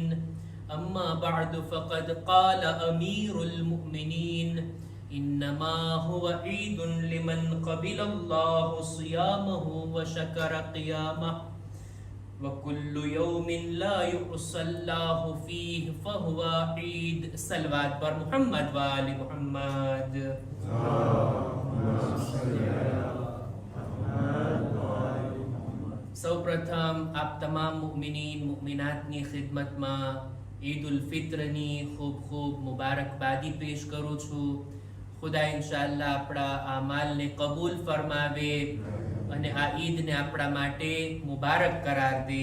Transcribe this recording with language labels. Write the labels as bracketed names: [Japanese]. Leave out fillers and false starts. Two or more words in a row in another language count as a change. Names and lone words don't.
[Arabic] أما بعد فقد قال أمير المؤمنين إنما هو عيد لمن قبل الله صيامه وشكر قيامه وكل يوم لا يحصى الله فيه فهو عيد. [Hindi] सलवात पर मोहम्मद व आले मोहम्मद. [Gujarati] સૌપ્રથમ આપ તમામ મુમિનીન મુમિનાતની ખિદમતમાં ઈદ ઉલ ફિત્રની ખૂબ ખૂબ મુબારકબાદી પેશ કરું છું. ખુદા ઇન્શાઅલ્લાહ આપણા આમાલને કબૂલ ફરમાવે અને આ ઈદને આપણા માટે મુબારક કરાર દે.